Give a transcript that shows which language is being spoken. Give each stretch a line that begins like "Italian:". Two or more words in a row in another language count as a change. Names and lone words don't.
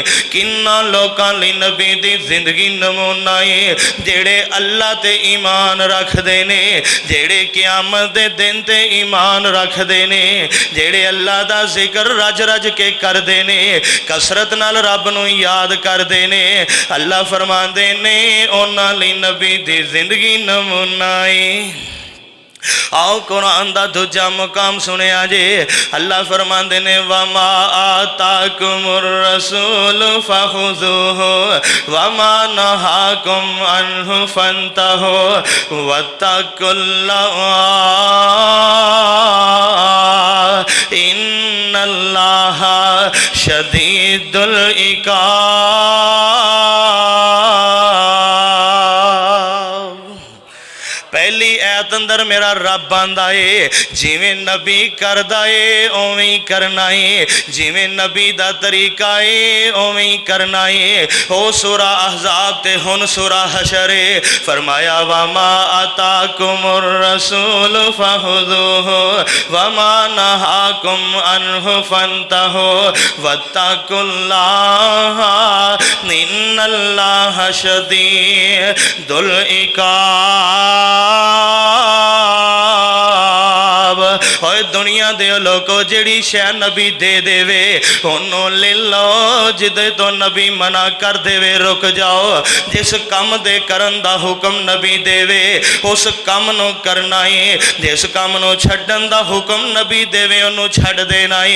Punjabi: ਕਿੰਨਾ ਲੋਕਾਂ ਲਈ ਨਬੀ ਦੀ ਜ਼ਿੰਦਗੀ ਨਮੂਨਾ ਹੈ ਜਿਹੜੇ ਅੱਲਾਹ ਤੇ ਈਮਾਨ ਰੱਖਦੇ ਨੇ, ਜਿਹੜੇ ਕ਼ਿਆਮਤ ਦੇ ਦਿਨ ਤੇ ਈਮਾਨ ਰੱਖਦੇ ਨੇ, ਜਿਹੜੇ ਅੱਲਾਹ ਦਾ ਜ਼ਿਕਰ ਰੱਜ ਰੱਜ ਕੇ ਕਰਦੇ ਨੇ, ਕਸਰਤ ਨਾਲ ਰੱਬ ਨੂੰ ਯਾਦ ਕਰਦੇ ਨੇ ने। ਅੱਲਾਹ ਫ਼ਰਮਾਂਦੇ ਨੇ ਉਨ੍ਹਾਂ ਲਈ ਨਬੀ ਦੀ ਜ਼ਿੰਦਗੀ ਨਮੂਨਾ ਹੈ। ਆਓ ਕੁਰਾਨ ਦਾ ਦੂਜਾ ਮੁਕਾਮ ਸੁਣੀਆ ਜੇ। ਅੱਲਾਹ ਫ਼ਰਮਾਂਦੇ ਨੇ
Arabic: وما آتاكم الرسول فخذوه وما نهاكم عنه فانتهوا واتقوا الله إن الله شديد العقاب.
Punjabi: ਪਹਿਲੀ ਆਇਤ ਅੰਦਰ ਮੇਰਾ ਰੱਬ ਆਂਦਾ ਹੈ ਜਿਵੇਂ ਨਬੀ ਕਰਦਾ ਹੈ ਉਵੇਂ ਹੀ ਕਰਨਾ ਹੈ, ਜਿਵੇਂ ਨਬੀ ਦਾ ਤਰੀਕਾ ਹੈ ਉਵੇਂ ਹੀ ਕਰਨਾ ਹੈ। ਓ ਸੂਰਾ ਅਹਜ਼ਾਬ ਤੇ ਹੁਣ ਸੂਰਾ ਹਸ਼ਰ ਹੈ।
Arabic: फरमाया وما آتاكم الرسول فخذوه وما نهاكم عنه فانتهوا واتقوا الله إن الله شديد العقاب.
Punjabi: ਓਏ ਦੁਨੀਆ ਦੇ ਲੋਕੋ ਜਿਹੜੀ ਸ਼ੈ ਨਬੀ ਦੇ ਦੇਵੇ ਓਹਨੂੰ ਲੈ ਲੋ, ਜਿਦੇ ਤੋਂ ਨਬੀ ਮਨ੍ਹਾ ਕਰ ਦੇਵੇ ਰੁਕ ਜਾਓ। ਜਿਸ ਕੰਮ ਦੇ ਕਰਨ ਦਾ ਹੁਕਮ ਨਬੀ ਦੇਵੇ ਉਸ ਕੰਮ ਨੂੰ ਕਰਨਾ ਹੈ, ਜਿਸ ਕੰਮ ਨੂੰ ਛੱਡਣ ਦਾ ਹੁਕਮ ਨਬੀ ਦੇਵੇ ਓਹਨੂੰ ਛੱਡ ਦੇਣਾ ਹੈ।